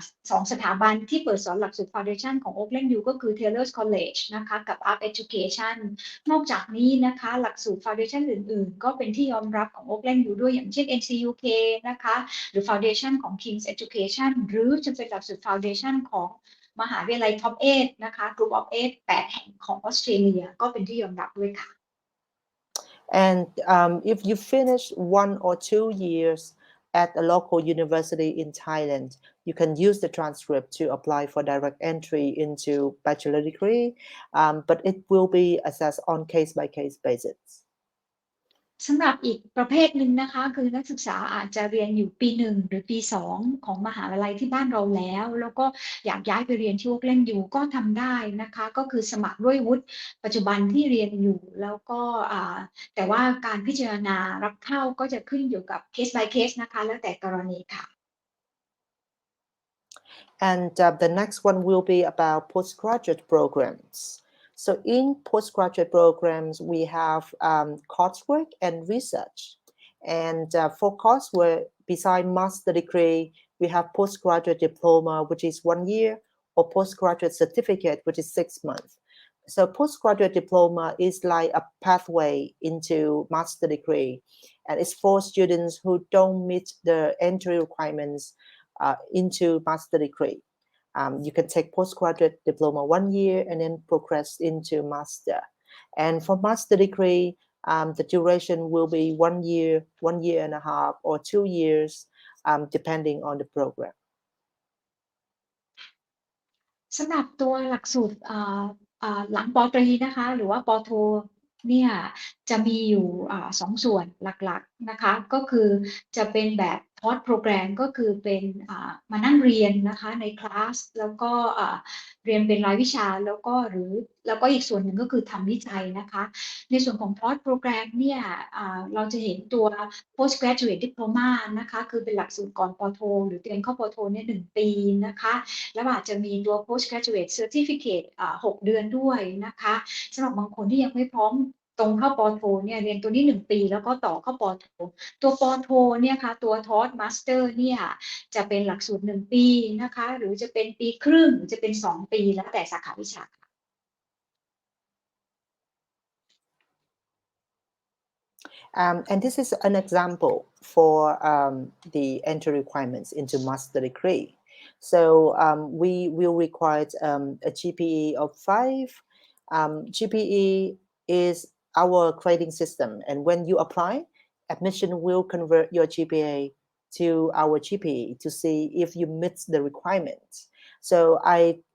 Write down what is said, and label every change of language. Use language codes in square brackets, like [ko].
[th] สองสถาบันที่เปิดสอนหลักสูตร Foundation ของโอ๊คแลนด์ยูก็คือ Taylor's College นะคะกับ Up Education นอกจากนี้นะคะหลักสูตร Foundation อื่นๆก็เป็นที่ยอมรับของโอ๊คแลนด์ยูด้วยอย่างเช่น NCUK นะคะหรือ Foundation ของ King's Education หรือจะเป็นหลักสูตร Foundation ของมหาวิทยาลัย Top 8 นะคะ Group of 8 8 แห่งของออสเตรเลียก็เป็นที่ยอมรับด้วยค่ะ [en] And if you finish 1 or 2 years at a local university in Thailand, you can use the transcript to apply for direct entry into bachelor degree, but it will be assessed on case-by-case basis. [th] สำหรับอีกประเภทหนึ่งนะคะคือนักศึกษาอาจจะเรียนอยู่ปี 1 หรือปี 2 ของมหาวิทยาลัยที่บ้านเราแล้วก็อยากย้ายไปเรียนที่โอ๊คแลนด์ยูก็ทำได้นะคะก็คือสมัครด้วยวุฒิปัจจุบันที่เรียนอยู่แล้วก็แต่ว่าการพิจารณารับเข้าก็จะขึ้นอยู่กับ case by case นะคะแล้วแต่กรณีค่ะ [en] And the next one will be about postgraduate programs. So in postgraduate programs, we have coursework and research. And for coursework, beside master degree, we have postgraduate diploma, which is 1 year, or postgraduate certificate, which is 6 months. So postgraduate diploma is like a pathway into master degree. And it's for students who don't meet the entry requirements into master degree. You can take postgraduate diploma 1 year and then progress into master. And for master degree, the duration will be 1 year, 1.5 years, or 2 years, depending on the program. [th] สำหรับตัวหลักสูตรหลังปตรีนะคะหรือว่าปโทเนี่ยจะมีอยู่2 ส่วนหลักๆนะคะก็คือจะเป็นแบบพอร์ตโปรแกรมก็คือเป็นมานั่งเรียนนะคะในคลาสแล้วก็เรียนเป็นรายวิชาแล้วก็ อีกส่วนหนึ่งก็คือทำวิจัยนะคะในส่วนของพอร์ตโปรแกรมเนี่ยเราจะเห็นตัว postgraduate diploma นะคะคือเป็นหลักสูตรก่อนปโทหรือเตรียมเข้าปโทเนี่ย1 ปีนะคะแล้วอาจจะมีตัว postgraduate certificate 6 เดือนด้วยนะคะสำหรับบางคนที่ยังไม่พร้อมตรงเข้าปโทเนี่ยเรียนตัวนี้1 ปีแล้วก็ต่อเข้าปโทตัวปโทเนี่ยค่ะตัวทอสมาสเตอร์เนี่ยจะเป็นหลักสูตร1 ปีนะคะหรือจะเป็นปีครึ่งหรือจะเป็น2 ปีแล้วแต่สาขาวิชา [en] And this is an example for the entry requirements into master degree. So we will require a GPE of 5. GPE is our grading system, and when you apply, admission will convert your GPA to our GPE to see if you meet the requirements. So I